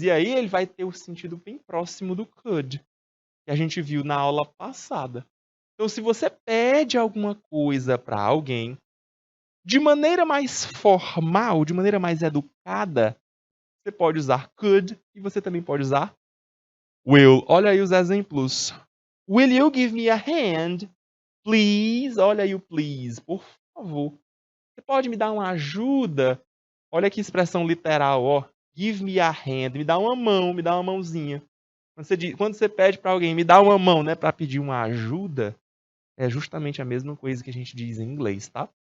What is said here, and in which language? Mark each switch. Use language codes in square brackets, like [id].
[pt] E aí ele vai ter o sentido bem próximo do could, que a gente viu na aula passada. Então, se você pede alguma coisa para alguém, de maneira mais formal, de maneira mais educada, você pode usar could e você também pode usar will. Olha aí os exemplos. [en] Will you give me a hand, please? [pt] Olha aí o please, por favor. Você pode me dar uma ajuda? Olha que expressão literal, ó. [en] Give me a hand, [pt] me dá uma mão, me dá uma mãozinha. Quando você pede para alguém, me dá uma mão, né, para pedir uma ajuda, é justamente a mesma coisa que a gente diz em inglês, tá?